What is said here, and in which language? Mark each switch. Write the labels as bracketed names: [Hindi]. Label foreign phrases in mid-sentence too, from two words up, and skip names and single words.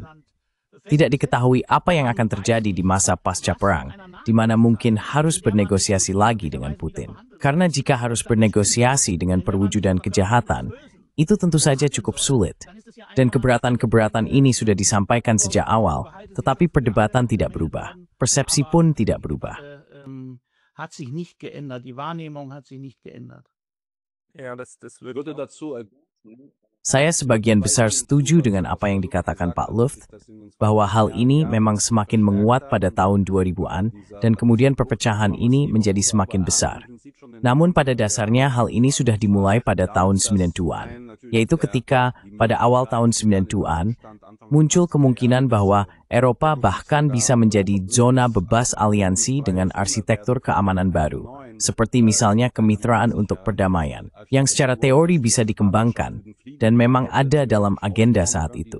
[Indonesian] Tidak diketahui apa yang akan terjadi di masa pasca perang, di mana mungkin harus bernegosiasi lagi dengan Putin. Karena jika harus bernegosiasi dengan perwujudan kejahatan, itu tentu saja cukup sulit. Dan keberatan-keberatan ini sudah disampaikan sejak awal, tetapi perdebatan tidak berubah. Persepsi pun tidak berubah. [German] Hat sich nicht geändert, die Wahrnehmung hat sich nicht geändert. Ja, das würde dazu [Indonesian] Saya sebagian besar setuju dengan apa yang dikatakan Pak Luft, bahwa hal ini memang semakin menguat pada tahun 2000-an dan kemudian perpecahan ini menjadi semakin besar. Namun pada dasarnya hal ini sudah dimulai pada tahun 90-an, yaitu ketika pada awal tahun 90-an muncul kemungkinan bahwa Eropa bahkan bisa menjadi zona bebas aliansi dengan arsitektur keamanan baru, seperti misalnya kemitraan untuk perdamaian, yang secara teori bisa dikembangkan dan memang ada dalam agenda saat itu.